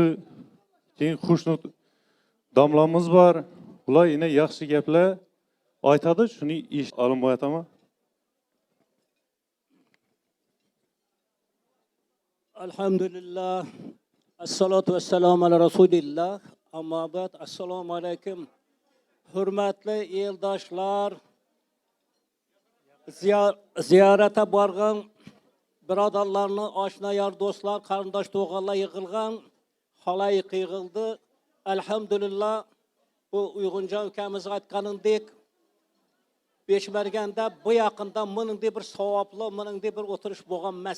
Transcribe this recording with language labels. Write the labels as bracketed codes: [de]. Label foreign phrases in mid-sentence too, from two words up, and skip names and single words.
[uz] Keyin Xushnud domlamiz bor. Ular yine yaxshi gaplar aytadi, shuni Alimboy otama. Elhamdülillah. [ar] الصلاة والسلام على رسول الله. أما بعد. السلام عليكم. [uz] Hürmetli eldaşlar, ziyarete bargan birodarlarni, oshna yar do'stlar, qarindosh to'g'anlar yig'ilgan, halayık yig'ildi. Elhamdülillah, bu Uyg'unjon ukamiz aytganidek, Beshmarganda bu yaqinda meningdek bir savobli, meningdek bir o'tirish bo'lgan emas.